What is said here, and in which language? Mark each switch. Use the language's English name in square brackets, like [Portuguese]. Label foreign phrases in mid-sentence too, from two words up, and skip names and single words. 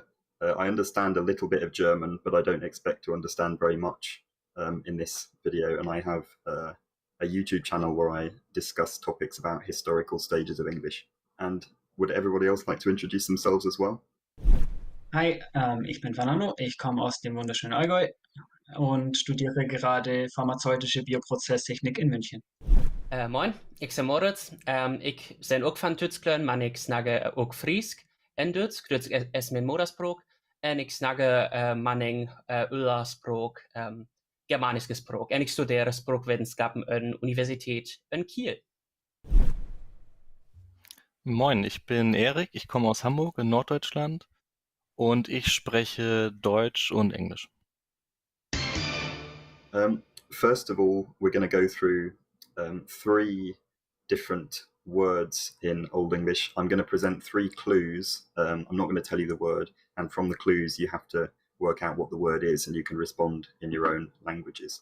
[English] I understand a little bit of German, but I don't expect to understand very much in this video, and I have a YouTube channel where I discuss topics about historical stages of English. And would everybody else like to introduce themselves as well? Hi, [German] ich bin Fernando, ich komme aus dem wunderschönen Allgäu und studiere gerade pharmazeutische Bioprozesstechnik in München. Moin, [Dutch] ik ben Moritz. Ik ben ook van Duitsland, maar ik snagge ook Fries en Duits. Duits is mijn moederspraak. En ik snagge mijn Ulla-spraak, Germanische spraak. En ik studeer spraakwetenschappen aan de Universität in Kiel. [German] Moin, ich bin Erik, ich komme aus Hamburg in Norddeutschland und ich spreche Deutsch und Englisch. [English] First of all, we're going to go through 3 different words in Old English. I'm going to present 3 clues. I'm not going to tell you the word, and from the clues you have to work out what the word is, and you can respond in your own languages.